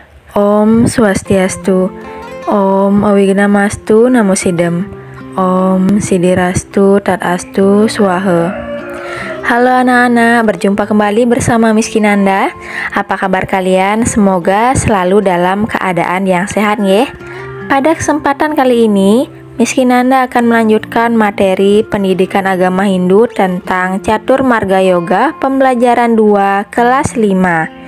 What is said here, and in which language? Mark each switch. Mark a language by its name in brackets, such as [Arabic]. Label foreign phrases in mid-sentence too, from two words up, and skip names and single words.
[Sanskrit] ॐ स्वस्त्यस्तु, ॐ अविघ्नमस्तु नमः सिद्धम्, ॐ सिद्धिरस्तु तथास्तु स्वाहा. [Indonesian] Halo anak-anak, berjumpa kembali bersama Miss Kinanda. Apa kabar kalian? Semoga selalu dalam keadaan yang sehat ya. Pada kesempatan kali ini, Miss Kinanda akan melanjutkan materi pendidikan agama Hindu tentang Catur Marga Yoga pembelajaran 2 kelas 5.